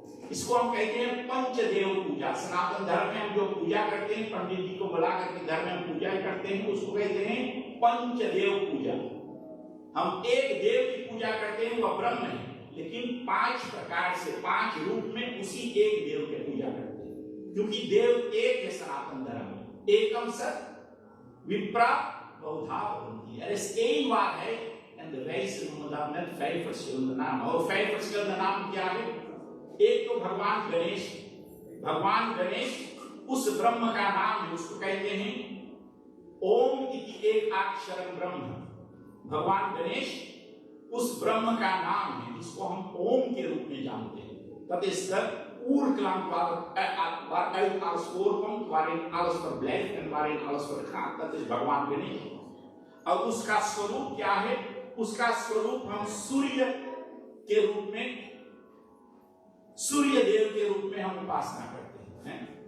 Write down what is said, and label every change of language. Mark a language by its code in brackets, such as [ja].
[hi] इसको हम कहते हैं पंचदेव पूजा। सनातन धर्म में हम जो पूजा करते हैं, पंडित जी को बुला करके घर में हम पूजा करते हैं, उसको कहते हैं पंचदेव पूजा। हम एक देव की पूजा करते हैं, वह ब्रह्म है, लेकिन 5 प्रकार से 5 रूप में उसी एक देव की पूजा करते हैं, क्योंकि देव एक है सनातन धर्म में। [sa] एकम सत विप्रा बहुधा भवन्ति। [nl] Er is één waarheid en de wijzen noemen dat met 5 verschillende namen। [hi] और [nl] 5 verschillende [hi] नाम क्या है? एक तो भगवान गणेश। भगवान गणेश उस ब्रह्म का नाम है, उसको कहते हैं ओम इति एक अक्षरम ब्रह्म। भगवान गणेश उस ब्रह्म का नाम है जिसको हम ओम के रूप में जानते हैं। [nl] Dat is de oerklank waaruit alles voorkomt, waarin alles verblijft en waarin alles vergaat। Dat is [hi] भगवान गणेश। और उसका स्वरूप क्या है? उसका स्वरूप हम सूर्य के रूप में, सूर्य देव के रूप में हम उपासना करते हैं।